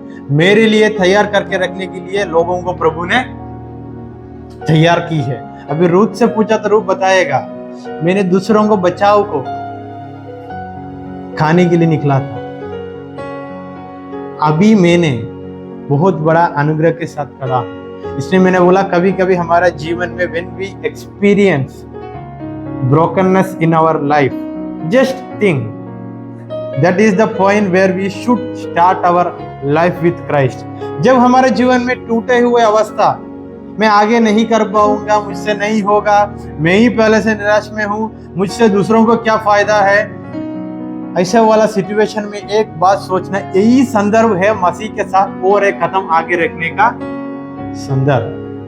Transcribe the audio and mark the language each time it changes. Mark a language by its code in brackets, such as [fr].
[hi] मेरे लिए तैयार करके रखने के लिए लोगों को प्रभु ने तैयार की है। अभी रूथ से पूछा तो रूथ बताएगा, मैंने दूसरों को बचाव को खाने के लिए निकला था। अभी मैंने बहुत बड़ा अनुग्रह के साथ खड़ा हूं। इसलिए मैंने बोला कभी कभी हमारा जीवन में [en] when we experience brokenness in our life, just think that is the point where we should start our life with Christ। [hi] जब हमारे जीवन में टूटे हुए अवस्था, मैं आगे नहीं कर पाऊंगा, मुझसे नहीं होगा, मैं ही पहले से निराश में हूं, मुझसे दूसरों को क्या फायदा है, ऐसा वाला सिचुएशन में एक बात सोचना, यही संदर्भ है मसीह के साथ और एक कदम आगे रखने का संदर्भ।